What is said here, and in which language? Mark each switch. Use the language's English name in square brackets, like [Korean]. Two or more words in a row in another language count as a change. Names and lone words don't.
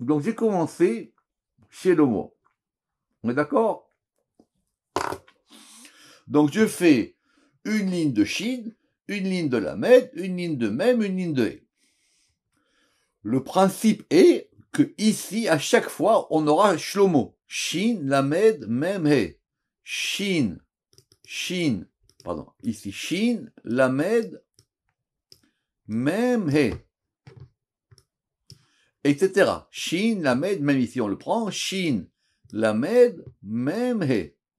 [French] Donc j'ai commencé chez l'homo. On est d'accord? Donc je fais une ligne de shin, une ligne de lamed, une ligne de mem, une ligne de he. Le principe est que ici, à chaque fois, on aura shlomo. Shin, lamed, mem, he. Shin, pardon, ici shin, lamed, mem, he. Etc. Shin, lamed, même ici on le prend, shin, lamed, mem, he.